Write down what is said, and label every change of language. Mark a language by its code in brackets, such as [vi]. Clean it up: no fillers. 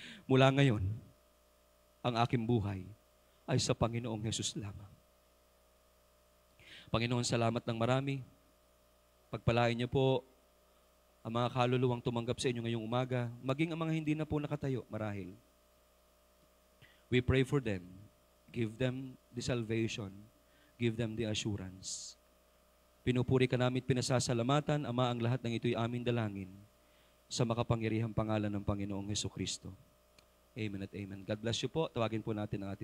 [tl] Mula ngayon, ang aking buhay ay sa Panginoong Hesus lamang. Panginoon, salamat ng marami. Pagpalain niyo po ang mga kaluluwang tumanggap sa inyo ngayong umaga, maging ang mga hindi na po nakatayo, marahil. [en] We pray for them. Give them the salvation. Give them the assurance. [tl] Pinupuri ka namin, pinasasalamatan, Ama, ang lahat ng ito'y aming dalangin sa makapangyarihang pangalan ng Panginoong Hesukristo. Amen at amen. [en] God bless you [tl] po. Tawagin po natin ang ating